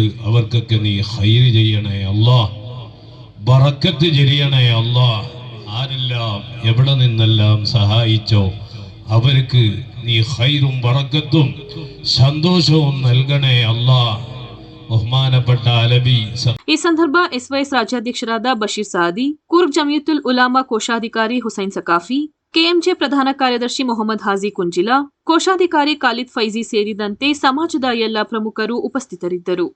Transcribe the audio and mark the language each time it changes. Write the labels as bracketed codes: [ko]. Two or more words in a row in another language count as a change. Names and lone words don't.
[ml] അവർക്കൊക്കെ നീ ഖൈറ് ചെയ്യണേ അല്ലാഹ്, ബറക്കത്ത് ചെയ്യണേ അല്ലാഹ്. ആരെല്ലാം എവിടെ നിന്നെല്ലാം സഹായിച്ചോ അവർക്ക് നീ ഖൈറും ബറക്കത്തും സന്തോഷവും നൽകണേ അല്ലാഹ്. ബഹുമാനപ്പെട്ട അലവി. [kn] ಈ ಸಂದರ್ಭ ಎಸ್ವೈಎಸ್ ರಾಜ್ಯಾಧ್ಯಕ್ಷರಾದ ಬಶೀರ್ ಸಾದಿ, ಕೂರ್ಗ್ ಜಮಿಯತುಲ್ ಉಲಾಮಾ ಕೋಶಾಧಿಕಾರಿ ಹುಸೈನ್ ಸಕಾಫಿ, ಕೆಎಂಜೆ ಪ್ರಧಾನ ಕಾರ್ಯದರ್ಶಿ ಮೊಹಮ್ಮದ್ ಹಾಜಿ ಕುಂಜಿಲಾ, ಕೋಶಾಧಿಕಾರಿ ಖಾಲಿದ್ ಫೈಜಿ ಸೇರಿದಂತೆ ಸಮಾಜದ ಎಲ್ಲ ಪ್ರಮುಖರು ಉಪಸ್ಥಿತರಿದ್ದರು.